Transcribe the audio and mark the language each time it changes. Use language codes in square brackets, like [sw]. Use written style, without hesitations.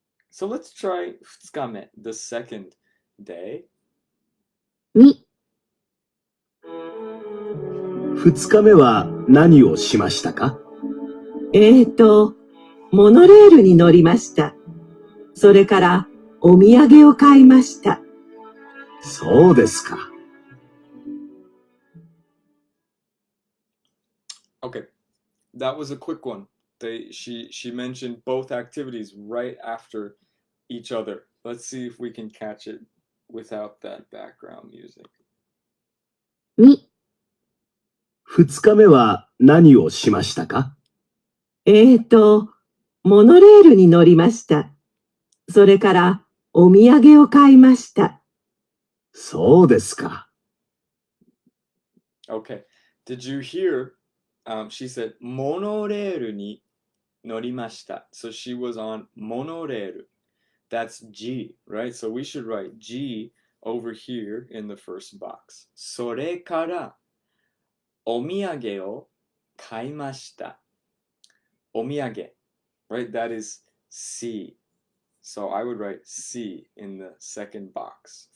[en] So let's try 2日目, the second day. [ja] 2、 2日目は何をしましたか？モノレールに乗りました。それからお土産を買いました。そうですか。 [en] Okay, that was a quick one. She mentioned both activities right after each other. Let's see if we can catch it without that background music. [ja] 2、 2日目は何をしましたか？モノレールに乗りました。それからお土産を買いました。そうですか。 [en] Okay, did you hear? She said [ja] モノレールに乗りました. [en] So she was on モノレール. That's G, right? So we should write G over here in the first box. [ja] それからお土産を買いました。 [en] お土産, right? That is C. So I would write C in the second box.